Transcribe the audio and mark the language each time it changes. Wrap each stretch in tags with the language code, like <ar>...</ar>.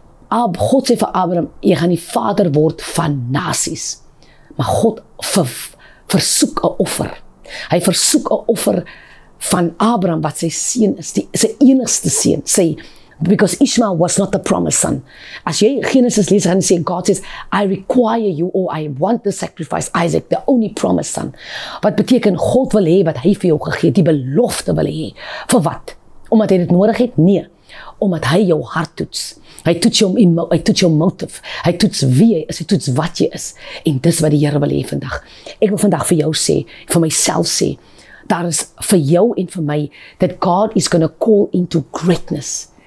<af>God sê vir Abraham, jy gaan die vader word van nasies. Maar God versoek 'n offer. Hy versoek 'n offer van Abraham wat sy seun is, sy enigste seun.</af> <en>Because Ishmael was not the promised son.</en> <af>As jy Genesis lees, gaan sê,</af> <en>God says, I require you, or I want to sacrifice Isaac, the only promised son.</en> <af>Wat beteken, God wil hê wat hy vir jou gegee het, die belofte wil hê. Vir wat? Omdat hy dit nodig het? Nee. Omdat hy jou hart toets. Hy toets jou motive. Hy toets wie jy is, hy toets wat jy is. En dis wat die Here wil hê vandag. Ek wil vandag vir jou sê, vir myself sê, daar is vir jou en vir my,</af> <en>that God is going to call into greatness.</en>